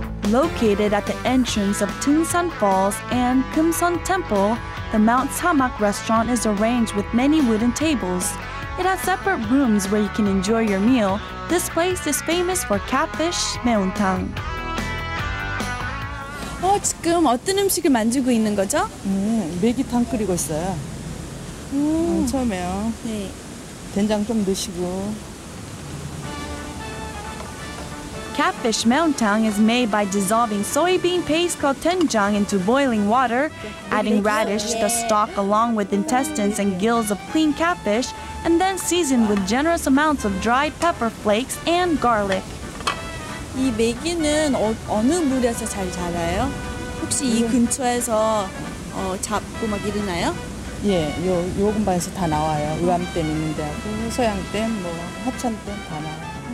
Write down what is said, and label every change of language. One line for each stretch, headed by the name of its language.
English: Located at the entrance of Tunsan Falls and Kumsan Temple, the Mount Samak restaurant is arranged with many wooden tables. It has separate rooms where you can enjoy your meal, This place is famous for catfish 매운탕.
Korean: 지금 어떤 음식을 만들고 있는 거죠? 메기탕 끓이고 있어요. 처음에요. 네. 된장 좀 넣으시고.
English: Catfish 매운탕 is made by dissolving soybean paste called doenjang into boiling water, adding radish, the stalk along with intestines and gills of clean catfish, and then seasoned with generous amounts of dried pepper flakes and garlic.
Korean: 이 메기는 어느 물에서 잘 자라요? 혹시 이 근처에서 잡고 막 이러나요? 예, 요 근방에서 다 나와요. 의암댐 있는 데하고 소양댐, 합천댐 다 나와요.